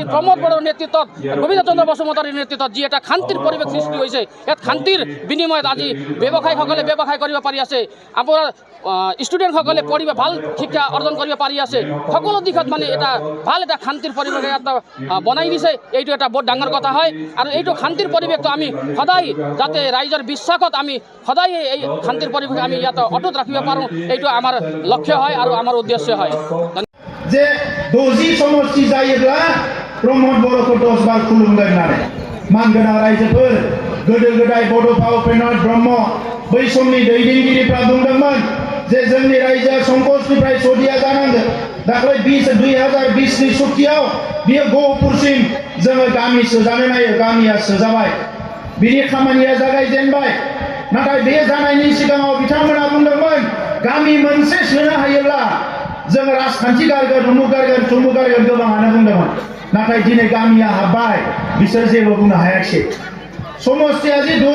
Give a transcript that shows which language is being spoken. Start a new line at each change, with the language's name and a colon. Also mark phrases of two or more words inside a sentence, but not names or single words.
Assamese: প্ৰমোদ বড়োৰ নেতৃত্বত গোবিন্দ চন্দ্ৰ বসুমতাৰীৰ নেতৃত্বত যি এটা শান্তিৰ পৰিৱেশ সৃষ্টি হৈছে ইয়াত শান্তিৰ বিনিময়ত আজি ব্যৱসায়ীসকলে ব্যৱসায় কৰিব পাৰি আছে আপোনাৰ ষ্টুডেণ্টসকলে পঢ়িব ভাল শিক্ষা অৰ্জন কৰিব পাৰি আছে সকলো দিশত মানে এটা ভাল এটা শান্তিৰ পৰিৱেশ এটা বনাই দিছে এইটো এটা বহুত ডাঙৰ কথা হয় আৰু এইটো শান্তিৰ পৰিৱেশটো আমি সদায় যাতে ৰাইজৰ বিশ্বাসত আমি সদায় এই শান্তিৰ পৰিৱেশ আমি ইয়াত অটুট ৰাখিব পাৰোঁ এইটো আমাৰ লক্ষ্য হয় আৰু আমাৰ উদ্দেশ্য হয় যে 20 সমষ্টি
Bodo: जायोब्ला प्रमोद बर'खौ 10 बार खुलुमगोन होननानै मानगोनां रायजोफोर गोदो गोदाय बड'फा उपेन्द्र ब्रह्म बै समनि दैदेनगिरिफ्रा बुंदोंमोन जे जोंनि रायजोआ संकसनिफ्राय सदिया जानांगोन दाख्लै 2020 नि सुक्तियाव बियो गहपुरसिम जोङो गामि सोजानो नायो गामिया सोजाबाय बिनि खामानिया जागायजेनबाय नाथाय बे जानायनि सिगाङाव बिथांमोना बुंदोंमोन गामि मोनसे सोनो हायोब्ला जों राजखान्थि गारगोन उमुक गारगोन थुमुक गारगोन गोबाङानो बुंदोंमोन नाथाय दिनै गामिया हाबबाय बिसोर जेबो बुंनो हायाखिसै समष्टिया जे